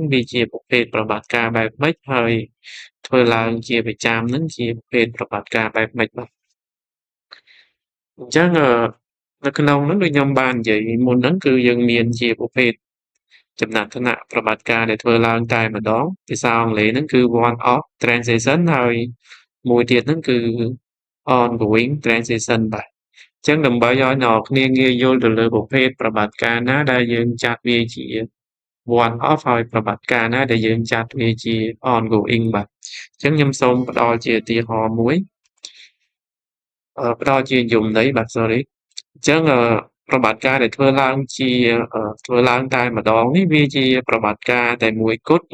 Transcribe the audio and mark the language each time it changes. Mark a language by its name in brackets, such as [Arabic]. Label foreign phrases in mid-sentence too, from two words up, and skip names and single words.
[Khmer] វាជាប្រភេទប្រតិបត្តិការបែបម៉េចហើយធ្វើឡើងជាប្រចាំហ្នឹងជាប្រភេទប្រតិបត្តិការបែបម៉េចបាទអញ្ចឹងនៅក្នុងហ្នឹងដូចខ្ញុំបាននិយាយមុនហ្នឹងគឺយើងមានជាប្រភេទចំណាត់ថ្នាក់ប្រតិបត្តិការដែលធ្វើឡើងតែម្ដងភាសាអង់គ្លេសហ្នឹងគឺ [English] one off transaction [Khmer] ហើយមួយទៀតហ្នឹងគឺ [English] ongoing transaction [Khmer] បាទអញ្ចឹងដើម្បីឲ្យអ្នកនរគ្នាងាយយល់ទៅលើប្រភេទប្រតិបត្តិការណាដែលយើងចាត់វាជា [English] one off [Khmer] ហើយប្រតិបត្តិការណាដែលយើងចាត់វាជា ongoing បាទអញ្ចឹងខ្ញុំសូមផ្ដល់ជាឧទាហរណ៍មួយផ្ដល់ជាយមន័យបាទ sorry អញ្ចឹងប្រតិបត្តិការដែលធ្វើឡើងជាធ្វើឡើងតែម្ដងនេះវាជាប្រតិបត្តិការតែមួយគត់